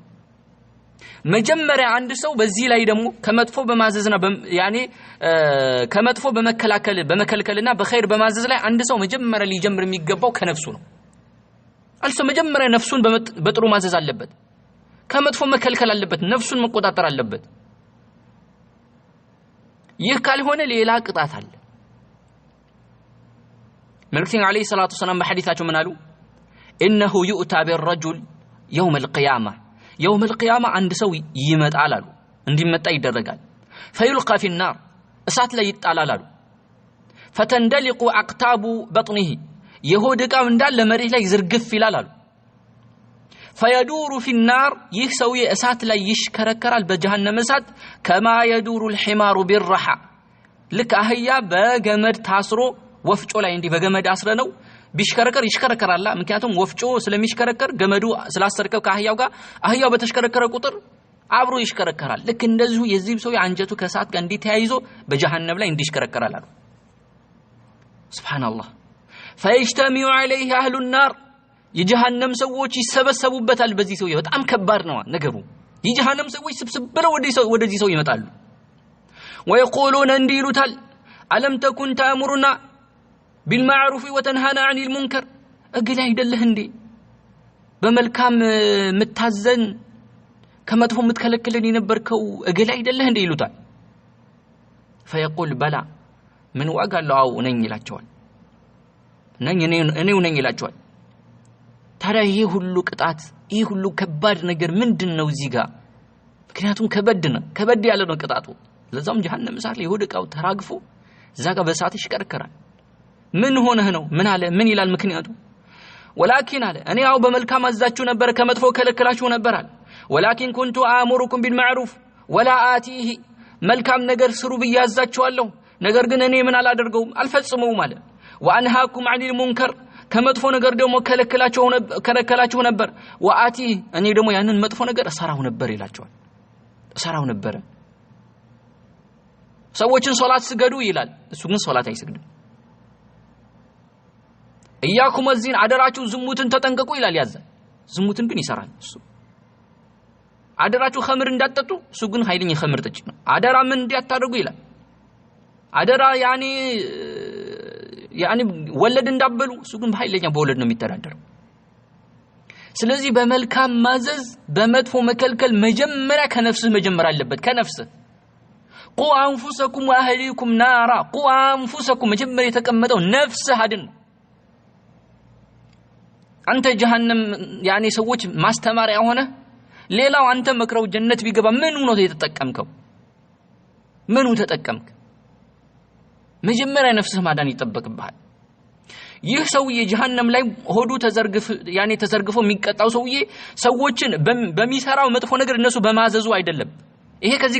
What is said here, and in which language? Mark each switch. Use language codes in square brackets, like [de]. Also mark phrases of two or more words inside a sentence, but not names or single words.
[am] መጀመሪያ አንድ ሰው በዚህ ላይ ደግሞ ከመጥፎ በማዘዝና ያኔ ከመጥፎ በመከልከልና በኸይር በማዘዝ ላይ አንድ ሰው መጀመሪያ ሊጀምር የሚገባው ከነፍሱ ነው አልሰው መጀመሪያ ነፍሱን በጥሩ ማዘዝ አለበት ከመጥፎ መከልከል አለበት ነፍሱን መቆጣጠር አለበት ይህ ካልሆነ ሌላ ቅጣት አለ መልእክተኛው [ar] عليه الصلاة والسلام [am] በሐዲሳቸው ምን አሉ [ar] انه يؤتى بالرجل يوم القيامه يوم القيامه عند [am] ሰው ይመጣል አሉ እንዲመጣ ይደረጋል [ar] فيلقى في النار [am] እሳት ላይ ይጣላል አሉ [ar] فتندلق اقطاب بطنه [am] የሆድ ዕቃው እንዳለ መሬት ላይ ዝርግፍ ይላል አሉ [ar] فيدور في النار [am] ይህ ሰው የእሳት ላይ ይሽከረከራል በጀሃነም እሳት [ar] كما يدور الحمار بالرحى [am] ልክ አህያ በገመድ ታስሮ ወፍጮ ላይ እንዲህ በገመድ አስረ ነው ቢሽከረከር ይሽከረከራል ምክንያቱም ወፍጮ ስለሚሽከረከር ገመዱ ስላስተርከው ከአህያው ጋር አህያው በተሽከረከረ ቁጥር አብሮ ይሽከረከራል ልክ እንደዚሁ የዚህ ሰው አንጀቱ ከእሳት ጋር እንዲተያይዞ በጀሃነም ላይ እንዲሽከረከራል አሉ ሱብሃንአላህ [ar] فيجتمع عليه اهل النار [am] የጀሃነም ሰዎች ይሰበሰቡበታል በዚህ ሰው በጣም ከባድ ነው ነገሩ የጀሃነም ሰዎች ስብስብ ብለው ወደዚህ ሰው ይመጣሉ ويقولون እንዲሉታል [ar] ألم تكن تأمرنا بالمعروف وتنهانا عن المنكر [am] እግል አይደለህ እንዴ በመልካም ምታዘን ከመጥፎ ምትከለክለን የነበርከው እግል አይደለህ እንዴ ይሉታል [ar] فيقول بلا من [am] ዋጋለው ነኝ ይላቸዋል እኔው ነኝ ይላቸዋል ታዲያ ይሄ ሁሉ ቅጣት ይሄ ሁሉ ከባድ ነገር ምንድነው እዚህ ጋር ምክንያቱም ከበድ ያለ ነው ቅጣቱ ለዛም ጀሃነም እሳት ላይ ወድቀው ተራግፎ እዛ ጋር በእሳት ይሽከረከራል ምን ሆነህ ነው ምን አለ ምን ይላል ምክንያቱ ولكن አለ እኔ ያው በመልካም አዛችሁ ነበር ከመጥፎ ከለከላችሁ ነበር አለ [ar] ولكن كنت آمركم بالمعروف ولا آتيه [am] መልካም ነገር ስሩ ብያዛችኋለሁ ነገር ግን እኔ ምን አላደርገውም አልፈጽመውም አለ [ar] وأنهاكم عن المنكر [am] ከመጥፎ ነገር ደግሞ ከለከላችሁ ነበር وآتيه እኔ ደግሞ ያንን መጥፎ ነገር እሰራው ነበር ይላቸዋል እሰራው ነበር ሰዎችን ሶላት ስገዱ ይላል እሱ ግን ሶላት አይሰግድም እያኩም እዚህን አደራችሁ ዝሙትን ተጠንቀቁ ይላል ያዛል ዝሙትን ግን ይሰራል እሱ አደራችሁ ኸምር እንዳትጠጡ እሱ ግን ኃይለኛ ኸምር ጠጪ ነው አደራ ምን እንዲያታደርጉ ይላል አደራ ያኒ ወለድ እንዳበሉ እሱ ግን ኃይለኛ በወለድ ነው የሚተዳደረው ስለዚህ በመልካም ማዘዝ በመጥፎ መከልከል መጀመሪያ ከነፍስህ መጀመር አለበት ከነፍስህ [ar] قوا انفسكم واهليكم نارا قوا انفسكم [am] መጀመሪያ የተቀመጠው ነፍስህ አድን አንተ ጀሃነም ያኒ ሰዎች ማስተማሪያ ሆነ ሌላው አንተ መክረው ጀነት ቢገባ ምን ነው የተጠቀምከው ምኑ ተጠቀምክ መጀመሪያ ነፍስህ ማዳን ይጠበቅብሃል ይህ ሰውዬ ጀሃነም ላይ ሆዱ ተዘርግፎ የሚቀጣው ሰውዬ ሰዎችን በሚሰራው መጥፎ ነገር እነሱ በማዘዙ አይደለም ይሄ ከዚህ